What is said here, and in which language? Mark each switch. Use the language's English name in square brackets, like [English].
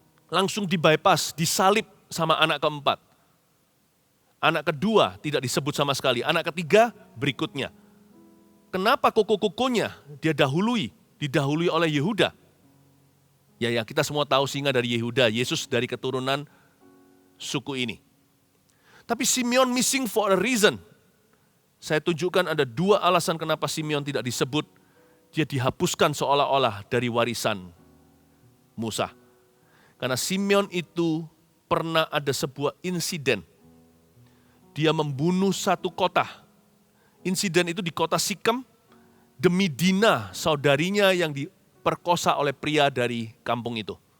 [Indonesian] Langsung dibypass, disalib sama anak keempat. Anak kedua tidak disebut sama sekali. Anak ketiga berikutnya. Kenapa koko-kokonya dia didahului oleh Yehuda? Ya kita semua tahu singa dari Yehuda, Yesus dari keturunan suku ini. Tapi [English] Simeon missing for a reason. [Indonesian] Saya tunjukkan ada 2 alasan kenapa Simeon tidak disebut. Dia dihapuskan seolah-olah dari warisan Musa. Karena Simeon itu pernah ada sebuah insiden. Dia membunuh satu kota. Insiden itu di kota Sikem demi Dina, saudarinya yang diperkosa oleh pria dari kampung itu.